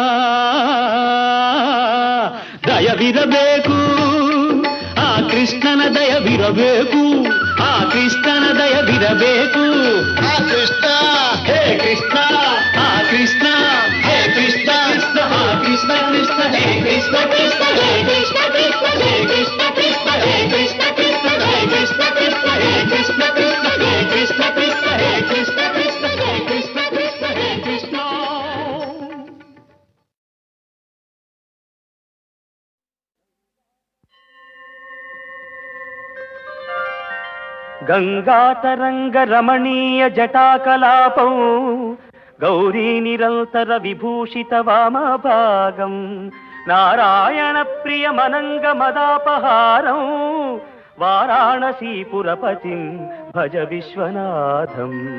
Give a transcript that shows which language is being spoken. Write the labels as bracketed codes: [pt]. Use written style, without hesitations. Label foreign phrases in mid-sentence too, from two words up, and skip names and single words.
[kn] ದಯವಿರಬೇಕು ಆ ಕೃಷ್ಣನ ದಯವಿರಬೇಕು ಆ ಕೃಷ್ಣನ ದಯವಿರಬೇಕು ಆ ಕೃಷ್ಣ ಹೇ ಕೃಷ್ಣ ಆ ಕೃಷ್ಣ ಹೇ ಕೃಷ್ಣ ಕೃಷ್ಣ ಆ ಕೃಷ್ಣ ಕೃಷ್ಣ ಹೇ ಕೃಷ್ಣ ಕೃಷ್ಣ ಹೇ ಕೃಷ್ಣ ಕೃಷ್ಣ ಹೇ ಕೃಷ್ಣ ಕೃಷ್ಣ ಹೇ ಕೃಷ್ಣ ಕೃಷ್ಣ ಹೇ ಕೃಷ್ಣ ಕೃಷ್ಣ ಹೇ ಕೃಷ್ಣ ಕೃಷ್ಣ ಹೇ ಕೃಷ್ಣ ಕೃಷ್ಣ ಹೇ ಕೃಷ್ಣ ಕೃಷ್ಣ ಹೇ ಕೃಷ್ಣ ಕೃಷ್ಣ ಹೇ ಕೃಷ್ಣ. [sa] ಗಂಗಾತರಂಗ ರಮಣೀಯ ಜಟಾಕಲಾಪಂ ಗೌರೀ ನಿರಂತರ ವಿಭೂಷಿತ ವಾಮಭಾಗಂ ನಾರಾಯಣ ಪ್ರಿಯ ಮನಂಗ ಮದಾಪಹಾರಂ ವಾರಾಣಸೀಪುರಪತಿಂ ಭಜ ವಿಶ್ವನಾಥಂ